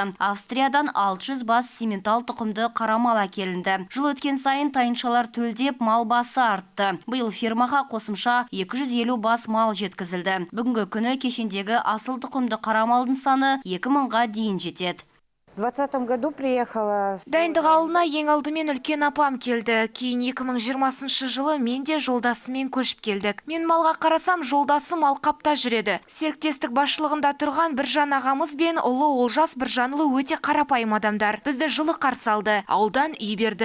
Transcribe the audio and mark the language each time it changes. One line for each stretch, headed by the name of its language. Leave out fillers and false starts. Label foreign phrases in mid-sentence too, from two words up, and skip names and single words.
Kazakh: Австриядан 600 бас симментал тұқымды қара мал әкелінді. Жыл өткен сайын тайыншалар төлдеп мал басы артты. Биыл фермаға қосымша 250 бас мал жеткізілді. Бүгінгі күні кешендегі асыл тұқымды қара малдың саны 2000-ға дейін жетеді.
Russian: В 2020 году приехала.
Kazakh: Дайындық ауылына ең алдымен үлкен апам келді. Кейін 2020 жылы мен де жолдасымен көшіп келдік. Мен малға қарасам, жолдасым алқапта жүреді. Серіктестік басшылығында тұрған Біржан ағамыз бен ұлы Олжас Біржанұлы өте қарапайым адамдар. Бізді жылы қарсы алды. Ауылдан үй берді.